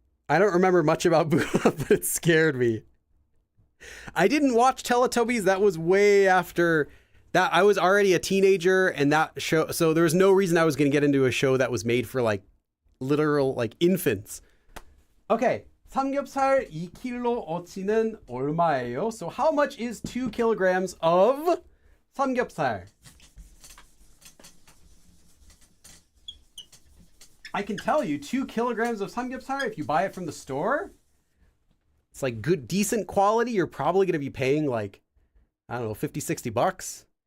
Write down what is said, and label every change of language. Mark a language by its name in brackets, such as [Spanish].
[English] I don't remember much about Booba, but it scared me. I didn't watch Teletubbies. That was way after that. I was already a teenager, and that show, so there was no reason I was going to get into a show that was made for like literal like infants. Okay. [Korean] 삼겹살 2kg 어치는 얼마예요? [English] So how much is 2 kilograms of 삼겹살? I can tell you 2 kilograms of samgyeopsal, if you buy it from the store, it's like good, decent quality. You're probably going to be paying like, I don't know, 50, 60 bucks.